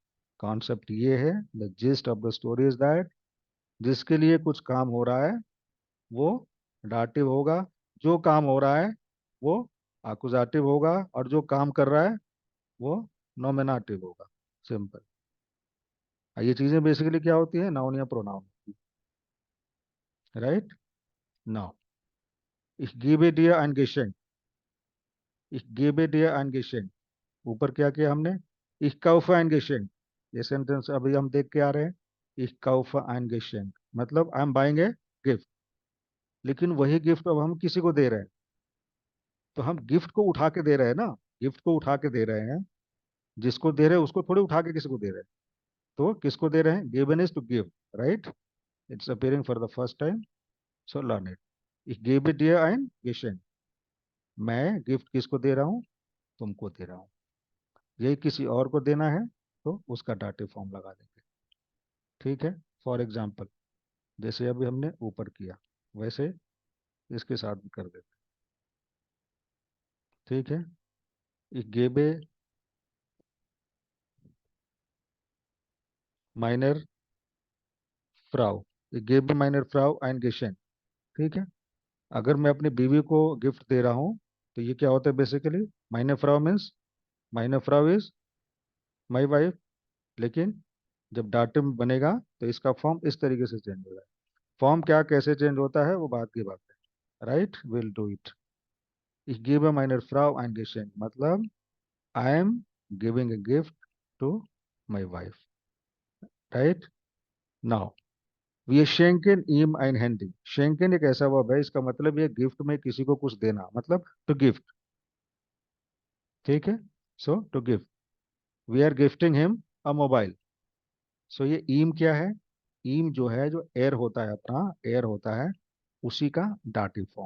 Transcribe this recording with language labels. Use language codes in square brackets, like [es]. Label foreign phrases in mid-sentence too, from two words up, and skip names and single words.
[hi] कॉन्सेप्ट ये है, [en] the gist of the story is that [hi] जिसके लिए कुछ काम हो रहा है वो डाटिव होगा, जो काम हो रहा है वो आकुजाटिव होगा, और जो काम कर रहा है वो नॉमिनाटिव होगा। सिंपल। ये चीजें बेसिकली क्या होती है, नाउन या प्रोनाउन। [en] right now, [de] ich gebe dir ein Geschenk, ich gebe dir ein Geschenk। [hi] ऊपर क्या किया हमने, [de] ich kaufe ein Geschenk। [hi] ये सेंटेंस अभी हम देख के आ रहे हैं। [de] ich kaufe ein Geschenk [hi] मतलब [en] I am buying a gift. [hi] लेकिन वही गिफ्ट अब हम किसी को दे रहे हैं, तो हम गिफ्ट को उठा के दे रहे हैं ना, गिफ्ट को उठा के दे रहे हैं। जिसको दे रहे हैं उसको थोड़ी उठा के किसी को दे रहे हैं। तो किसको दे रहे हैं, [en] given is to give, right. it's appearing for the first time, so learn it. [de] ich gebe dir ein Geschenk, [hi] मैं गिफ्ट किसको दे रहा हूँ, तुमको दे रहा हूँ। यही किसी और को देना है तो उसका डाटे फॉर्म लगा देंगे। ठीक है, [en] for example [hi] जैसे अभी हमने ऊपर किया वैसे इसके साथ भी कर देते। ठीक है, [de] ich gebe meiner Frau, ich gebe meiner Frau ein Geschenk। [hi] ठीक है, अगर मैं अपनी बीवी को गिफ्ट दे रहा हूँ तो ये क्या होता है बेसिकली, [de] meine Frau [hi] मीन्स [de] meine Frau [en] is my wife. [hi] लेकिन जब डाटम बनेगा तो इसका फॉर्म इस तरीके से चेंज हो जाएगा। फॉर्म क्या कैसे चेंज होता है वो बात की बात है, [en] right, will do it. [de] Ich gebe meiner Frau ein Geschenk [en] मतलब I am giving a gift to my wife, right? [de] Now wir schenken ihm ein Handy। [hi] schenken एक ऐसा वर्ब है, इसका मतलब ये गिफ्ट में किसी को कुछ देना, मतलब [en] to gift. [hi] ठीक है, [en] so to gift, we are gifting him a mobile. [hi] सो ये ईम क्या है, ईम जो है जो एयर होता है अपना, एयर होता है उसी का डाटिव फॉर्म।